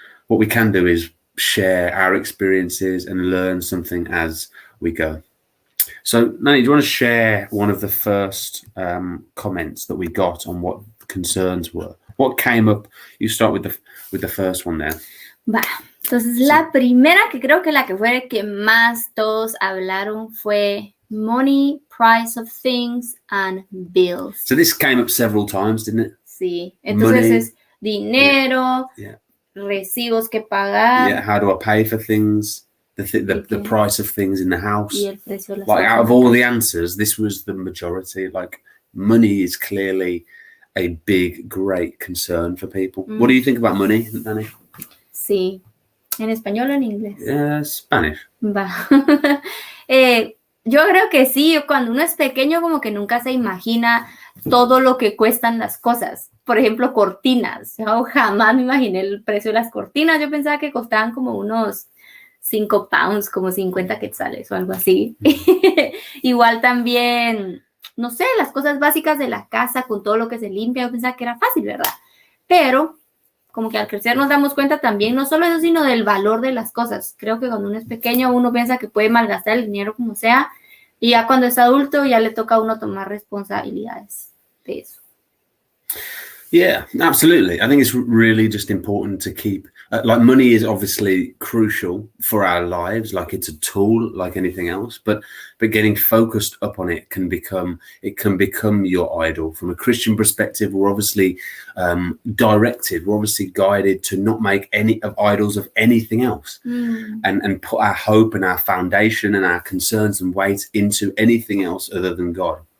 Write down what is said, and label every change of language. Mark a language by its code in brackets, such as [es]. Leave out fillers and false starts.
[en] what we can do is share our experiences and learn something as we go. So, Nani, do you want to share one of the first comments that we got on what the concerns were? What came up? You start with the first one there. [es] Va. Entonces, la primera, que creo que la que fue que más todos hablaron fue [en] money, price of things, and bills. So this came up several times, didn't it? [es] Sí. Entonces [en] Money, [es] es dinero, recibos que pagar. [en] Yeah, how do I pay for things? The price of things in the house. [es] Y el precio de las [en] like [es] cosas. [en] out of all the answers, this was the majority. Like money is clearly a big, great concern for people. What do you think about money, Nani? [es] Sí. ¿En español o en inglés? [en] Spanish. [es] Va. Yo creo que sí, cuando uno es pequeño como que nunca se imagina todo lo que cuestan las cosas. Por ejemplo, cortinas. Yo jamás me imaginé el precio de las cortinas. Yo pensaba que costaban como unos 5 pounds, como 50 quetzales o algo así. Igual también, no sé, las cosas básicas de la casa con todo lo que se limpia. Yo pensaba que era fácil, ¿verdad? Pero como que al crecer nos damos cuenta también, no solo eso, sino del valor de las cosas. Creo que cuando uno es pequeño, uno piensa que puede malgastar el dinero como sea, y ya cuando es adulto, ya le toca a uno tomar responsabilidades de eso. [en] Yeah, absolutely. I think it's really just important to keep, like money is obviously crucial for our lives, like it's a tool like anything else, but getting focused up on it can become your idol. From a Christian perspective, we're obviously directed, we're obviously guided to not make any of idols of anything else and put our hope and our foundation and our concerns and weight into anything else other than God.